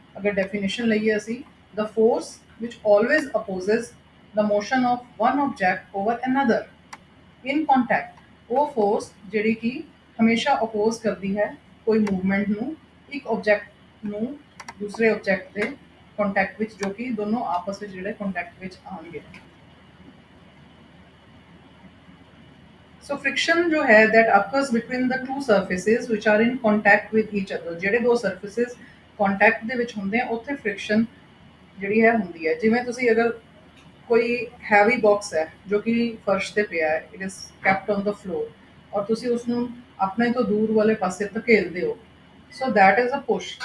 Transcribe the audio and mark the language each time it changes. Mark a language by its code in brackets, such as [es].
[pa] ਅਗਰ ਡੈਫੀਨੇਸ਼ਨ ਲਈਏ ਅਸੀਂ, [en] The force which always opposes the motion of one object over another in contact. [pa] ਉਹ force ਜਿਹੜੀ ਕਿ ਹਮੇਸ਼ਾ ਅਪੋਜ਼ ਕਰਦੀ ਹੈ ਕੋਈ ਮੂਵਮੈਂਟ ਨੂੰ, ਇੱਕ ਆਬਜੈਕਟ ਨੂੰ ਦੂਸਰੇ ਆਬਜੈਕਟ ਦੇ ਕੰਟੈਕਟ ਵਿੱਚ, ਜੋ ਕਿ ਦੋਨੋਂ ਆਪਸ ਵਿੱਚ ਜਿਹੜੇ ਕੰਟੈਕਟ ਵਿੱਚ ਆਉਣਗੇ। ਸੋ ਫ੍ਰਿਕਸ਼ਨ ਜੋ ਹੈ [en] that occurs between the two surfaces which are in contact with each other। [pa] ਜਿਹੜੇ ਦੋ ਸਰਫੇਸਿਸ ਕੰਟੈਕਟ ਦੇ ਵਿੱਚ ਹੁੰਦੇ ਆ ਉੱਥੇ ਫ੍ਰਿਕਸ਼ਨ ਜਿਹੜੀ ਹੈ ਹੁੰਦੀ ਹੈ। ਜਿਵੇਂ ਤੁਸੀਂ ਅਗਰ ਕੋਈ ਹੈਵੀ ਬਾਕਸ ਹੈ ਜੋ ਕਿ ਫਰਸ਼ ਤੇ ਪਿਆ ਹੈ, [en] it is kept on the floor, [pa] ਔਰ ਤੁਸੀਂ ਉਸਨੂੰ ਆਪਣੇ ਤੋਂ ਦੂਰ ਵਾਲੇ ਪਾਸੇ ਧਕੇਲਦੇ ਹੋ, [en] So that is a push.